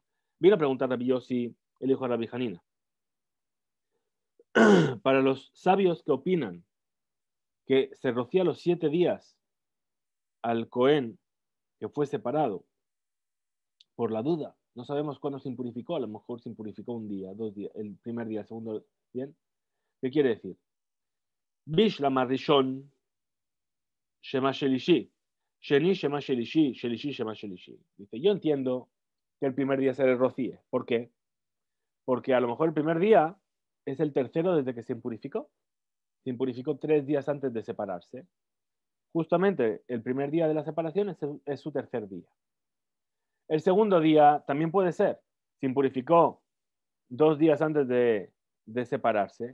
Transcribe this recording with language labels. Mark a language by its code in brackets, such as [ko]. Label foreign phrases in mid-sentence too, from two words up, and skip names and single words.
[es] Vino a preguntar a Rabbi Yossi, el hijo de Rabbi Hanina. Para los sabios que opinan que se rocía los 7 días al Cohen que fue separado por la duda, no sabemos cuándo se impurificó, a lo mejor se impurificó un día, 2 días, el primer día, el segundo, ¿bien? ¿Qué quiere decir? [he] בשלמא ראשון שמא שלישי, שני שמא שלישי, שלישי שמא שלישי. [es] Dice, yo entiendo que el primer día se le rocíe. ¿Por qué? Porque a lo mejor el primer día es el tercero desde que se impurificó. Se impurificó 3 días antes de separarse. Justamente el primer día de la separación es su tercer día. El segundo día también puede ser. Se impurificó 2 días antes de separarse.